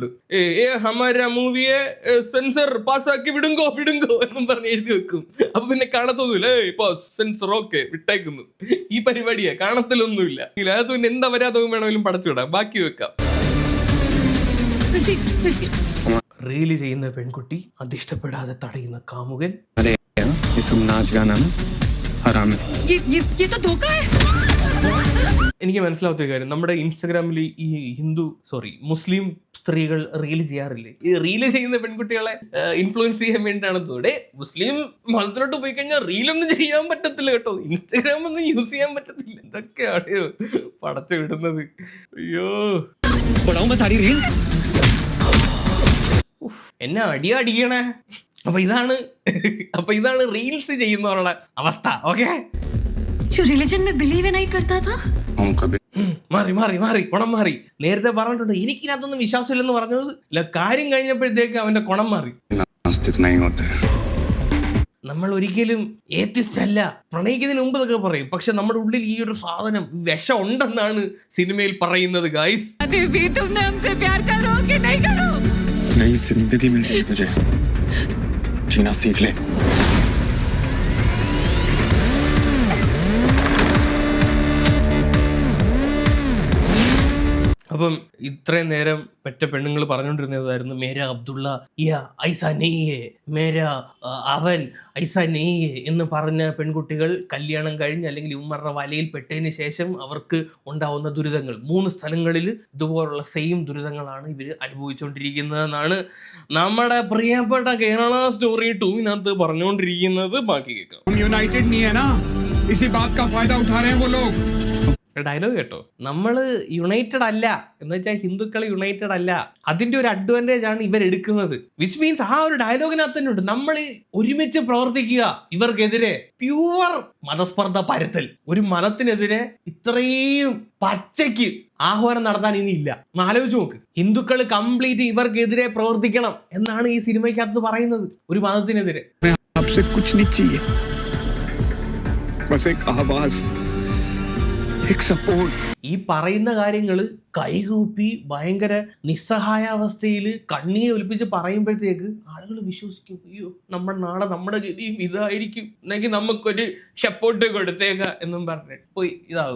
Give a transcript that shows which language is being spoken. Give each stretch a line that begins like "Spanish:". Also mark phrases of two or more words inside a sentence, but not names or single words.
Malayalam: ഹമാര മൂവിയെ സെൻസർ പാസ്സാക്കി വിടുങ്കോ എന്നും പറഞ്ഞ് എഴുതി വെക്കും. അപ്പൊ പിന്നെ കാണത്തൊന്നുമില്ല, ഇപ്പൊ സെൻസർ ഓക്കെ വിട്ടേക്കുന്നു. ഈ പരിപാടിയെ കാണത്തിലൊന്നുമില്ല. അതിനകത്ത് പിന്നെ എന്താ വരാത്തതും വേണമെങ്കിലും പടച്ചു വിടാം, ബാക്കി വെക്കാം. റീല് ചെയ്യുന്ന പെൺകുട്ടി, അതിഷ്ടപ്പെടാതെ തടയുന്ന കാമുകൻ.
Hindi: अरे ये सब नाच गाना ना हराम है. ये तो धोखा है.
Malayalam: എനിക്ക് മനസ്സിലാവാത്തൊരു കാര്യം, നമ്മുടെ ഇൻസ്റ്റാഗ്രാമിൽ ഈ മുസ്ലിം സ്ത്രീകൾ റീല് ചെയ്യാറില്ലേ? ഈ റീല് ചെയ്യുന്ന പെൺകുട്ടികളെ ഇൻഫ്ലുവൻസ് ചെയ്യാൻ വേണ്ടിയിട്ടാണ് തോടെ. മുസ്ലിം മതത്തിലോട്ട് പോയി കഴിഞ്ഞാൽ റീലൊന്നും ചെയ്യാൻ പറ്റത്തില്ല കേട്ടോ, ഇൻസ്റ്റാഗ്രാം ഒന്നും യൂസ് ചെയ്യാൻ പറ്റത്തില്ല. എന്തൊക്കെയാണ് പടച്ചു വിടുന്നത്. അയ്യോ എന്നെ അടിയണേ. അപ്പൊ ഇതാണ് റീൽസ് ചെയ്യുന്നവരുടെ അവസ്ഥ. ഓക്കെ,
Hindi: जो रिलीजन में बिलीव ही नहीं करता था.
Malayalam: മാറി കുണം മാറി. നേരത്തെ പറഞ്ഞിട്ടുണ്ട് എനിക്കിനകത്തൊന്നും വിശ്വാസമില്ലെന്ന് പറഞ്ഞത്, കാര്യം കഴിഞ്ഞപ്പോഴത്തേക്ക് അവന്റെ കുണം മാറി. നമ്മൾ ഒരിക്കലും ഏത്തിസ്റ്റ് അല്ല, പ്രണയിക്കുന്നതിന് മുമ്പ് ഇതൊക്കെ പറയും. പക്ഷെ നമ്മുടെ ഉള്ളിൽ ഈ ഒരു സാധനം വിഷം ഉണ്ടെന്നാണ് സിനിമയിൽ പറയുന്നത്. ഗൈസ്,
Hindi: नई जिंदगी मिल रही तुझे, जीना सीख ले.
Malayalam: അപ്പം ഇത്രയും നേരം മറ്റേ പെണ്ണുങ്ങൾ പറഞ്ഞുകൊണ്ടിരുന്നതായിരുന്നു
Hindi: मेरा अब्दुल्ला ऐसा नहीं,
Malayalam: മേര അവൻ
Hindi: ऐसा नहीं
Malayalam: എന്ന് പറഞ്ഞ പെൺകുട്ടികൾ കല്യാണം കഴിഞ്ഞ് അല്ലെങ്കിൽ ഉമ്മറുടെ വലയിൽ പെട്ടതിന് ശേഷം അവർക്ക് ഉണ്ടാവുന്ന ദുരിതങ്ങൾ 3 സ്ഥലങ്ങളിൽ ഇതുപോലുള്ള സെയിം ദുരിതങ്ങളാണ് ഇവർ അനുഭവിച്ചുകൊണ്ടിരിക്കുന്നതെന്നാണ് നമ്മുടെ പ്രിയപ്പെട്ട കേരള സ്റ്റോറി 2 പറഞ്ഞുകൊണ്ടിരിക്കുന്നത്. ബാക്കി കേൾക്കാം.
Hindi: हम यूनाइटेड नहीं है ना, इसी बात का फायदा उठा रहे हैं वो लोग.
Malayalam: ഡയലോഗ് കേട്ടോ, നമ്മള് യുണൈറ്റഡ് അല്ല എന്ന് വെച്ചാൽ ഹിന്ദുക്കൾ യുണൈറ്റഡ് അല്ല. അതിന്റെ ഒരു അഡ്വാൻറ്റേജ് ആണ് ഇവരെടുക്കുന്നത്.
English: which means
Malayalam: ആ ഒരു ഡയലോഗിനകത്ത് തന്നെ ഉണ്ട് നമ്മൾ ഒരുമിച്ച് പ്രവർത്തിക്കുക ഇവർക്കെതിരെ. പ്യുവർ മതസ്പർദ്ധ പരത്തൽ. ഒരു മതത്തിനെതിരെ ഇത്രയും പച്ചയ്ക്ക് ആഹ്വാനം നടത്താൻ ഇനിയില്ല. ആലോചിച്ച് നോക്ക്, ഹിന്ദുക്കൾ കംപ്ലീറ്റ് ഇവർക്കെതിരെ പ്രവർത്തിക്കണം എന്നാണ് ഈ സിനിമയ്ക്കകത്ത് പറയുന്നത്. ഒരു മതത്തിനെതിരെ.
Hindi: आपसे कुछ नहीं चाहिए, बस एक आवाज, एक सपोर्ट।
Malayalam: ഈ പറയുന്ന കാര്യങ്ങൾ കൈകൂപ്പി ഭയങ്കര നിസ്സഹായാവസ്ഥയിൽ കണ്ണീര് ഒലിപ്പിച്ച് പറയുമ്പോഴത്തേക്ക് ആളുകൾ വിശ്വസിക്കും, അയ്യോ നമ്മുടെ നാളെ നമ്മുടെ ഗതിയും ഇതായിരിക്കും, എന്നെങ്കിൽ നമുക്കൊരു സപ്പോർട്ട് കൊടുത്തേക്ക എന്നും പറഞ്ഞിട്ട് പോയി ഇതാകും.